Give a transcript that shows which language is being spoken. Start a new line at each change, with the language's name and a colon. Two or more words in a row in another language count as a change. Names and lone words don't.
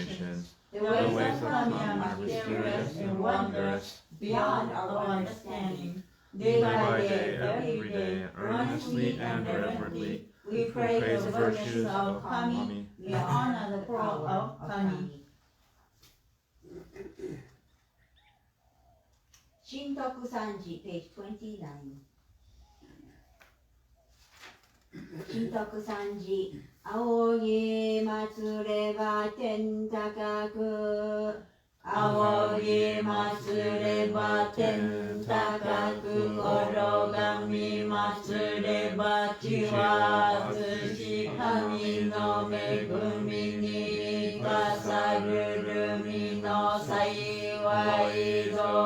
English: generations. The The ways ways of of Kami Kami are are mysterious mysterious and wondrous, beyond our understanding. Day by day, every day, earnestly and reverently, we praise the virtues of Kami. We honor the power of Kami. Shintoku Sanji, page 29. Shintoku Sanji,
Japanese: 仰ぎ祭れば天高く。仰ぎ祭れば天高く、転み祭れば地は厚し、神の恵みに生かさるるみの幸いぞ。